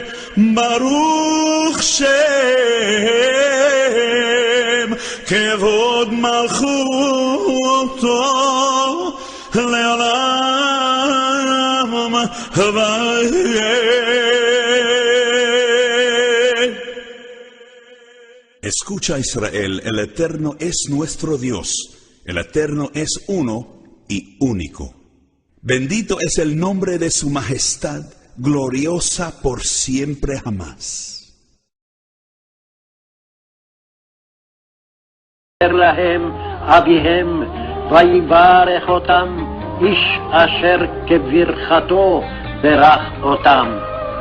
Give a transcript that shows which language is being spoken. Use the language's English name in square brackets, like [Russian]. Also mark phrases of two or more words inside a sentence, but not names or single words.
[Hebrew] ברוך שם כבוד מלכותו לעולם ועד. [Spanish] Escucha, Israel, el Eterno es nuestro Dios, el Eterno es uno y único. Bendito es el nombre de su majestad, gloriosa por siempre jamás. [Hebrew] להם אביהם ויברך אותם איש אשר כברכתו ברך אותם.